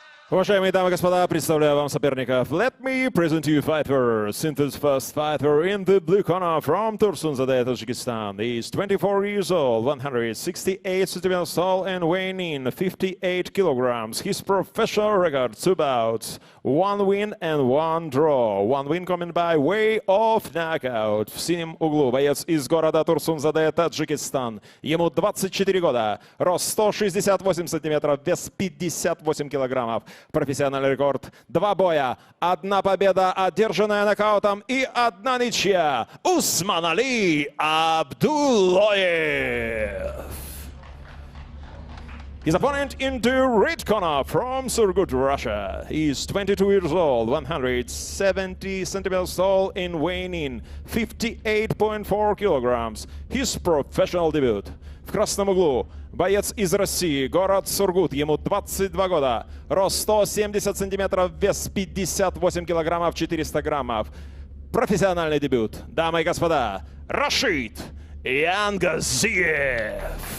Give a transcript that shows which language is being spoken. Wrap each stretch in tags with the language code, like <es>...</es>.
<ru>Уважаемые дамы и господа, представляю вам соперников.</ru> <en>Let me present you fighter. Sinton's first fighter in the blue corner from Tursunzade, Tajikistan. He is 24 years old, 168 centimeters tall and weighing in 58 kilograms. His professional record, 2 bouts, 1 win and 1 draw. 1 win coming by way of knockout.</en> <ru>В синем углу боец из города Турсунзаде, Таджикистан. Ему 24 года, рост 168 сантиметров, вес 58 килограммов. Профессиональный рекорд. 2 боя, 1 победа, одержанная нокаутом, и 1 ничья. Усмонали Абдулоев.</ru> <en>His opponent in the red corner from Surgut, Russia. He is 22 years old, 170 centimeters tall and weighing in 58.4 kilograms. His professional debut.</en> <ru>В красном углу боец из России, город Сургут, ему 22 года, рост 170 сантиметров, вес 58 килограммов, 400 граммов. Профессиональный дебют. Дамы и господа, Рашид Янгазиев.</ru>